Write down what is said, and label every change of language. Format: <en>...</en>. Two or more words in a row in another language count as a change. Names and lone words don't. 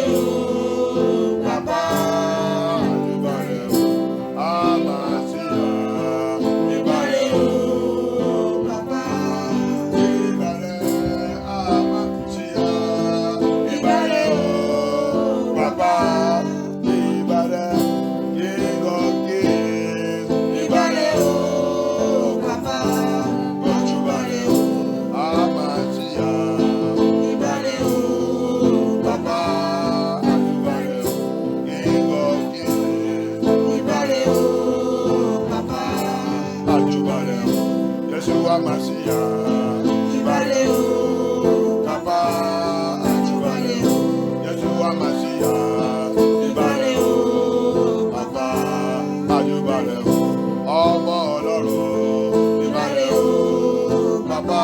<yo>oh Papa, Ibare oh Amasia, Ibare oh Papa, Ibare Amasia, Ibare oh Papa, Ibare</yo> <en>King of kings,</en> <yo>Ibare oh Papa, Ibare oh Amasia, Ibare oh Papa, Ibare oh</yo> <en>King of kings,</en> <yo>Ibare oh Papa, Ibare oh Yeshua Masia, Ibare oh Papa, Ibare oh Yeshua Masia, Ibare oh Papa, Ibare oh ọmọ Ọlọ́run, Ibare oh Papa,</yo>